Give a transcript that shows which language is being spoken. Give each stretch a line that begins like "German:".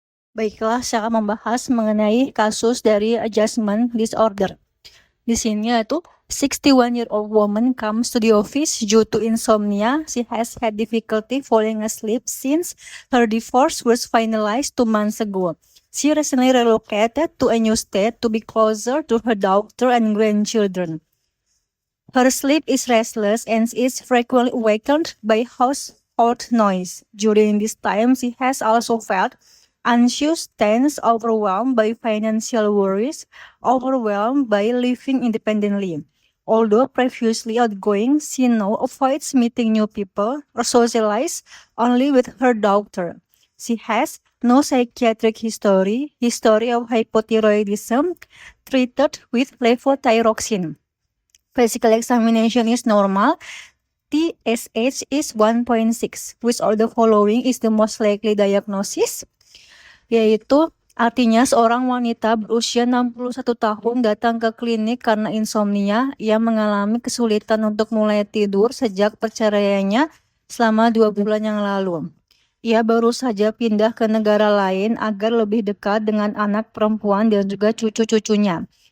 Indonesian: Baiklah, saya akan membahas mengenai kasus dari adjustment disorder. Di sini yaitu
English: 61-year-old woman comes to the office due to insomnia. She has had difficulty falling asleep since her divorce was finalized 2 months ago. She recently relocated to a new state to be closer to her daughter and grandchildren. Her sleep is restless and is frequently awakened by household noise. During this time, she has also felt anxious, tense, overwhelmed by financial worries, overwhelmed by living independently. Although previously outgoing, she now avoids meeting new people or socialize only with her daughter. She has no psychiatric history of hypothyroidism, treated with levothyroxine. Physical examination is normal. TSH is 1.6. Which of the following is the most likely diagnosis?
Indonesian: Yaitu artinya seorang wanita berusia 61 tahun datang ke klinik karena insomnia. Ia mengalami kesulitan untuk mulai tidur sejak perceraiannya selama 2 bulan yang lalu. Ia baru saja pindah ke negara lain agar lebih dekat dengan anak perempuan dan juga cucu-cucunya.